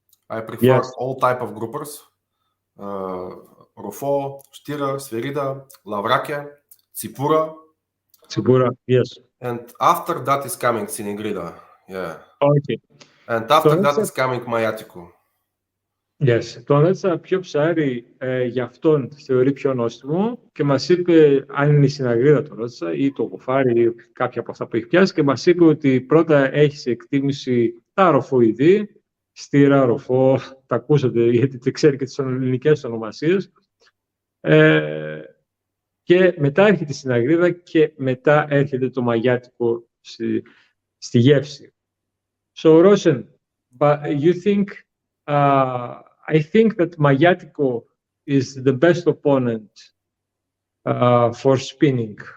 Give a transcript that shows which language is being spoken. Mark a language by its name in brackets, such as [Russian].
[English] I prefer all type of groupers. Rofo, Stira, Sverida, lavrakia, Tsipura. Tsipura, yes. And after that is coming sinigrida. Yeah. Okay. And after that is coming Maiatico. Yes. [Greek] Τον ρώτησα ποιο ψάρι για αυτόν θεωρεί πιο νόστιμο και μας είπε, αν είναι η συναγρίδα το ρώτησα ή το γοφάρι ή κάποια από αυτά που έχει πιάσει, και μας είπε ότι πρώτα έχει σε εκτίμηση τα ροφοειδή, Στήρα, Ροφό, τα ακούσατε γιατί δεν ξέρει και τις ελληνικές ονομασίες, και μετά έρχεται η συναγρίδα και μετά έρχεται το μαγιάτικο στη γεύση. [English] So, Rosen, but you think, I think that Maiatico is the best opponent for spinning.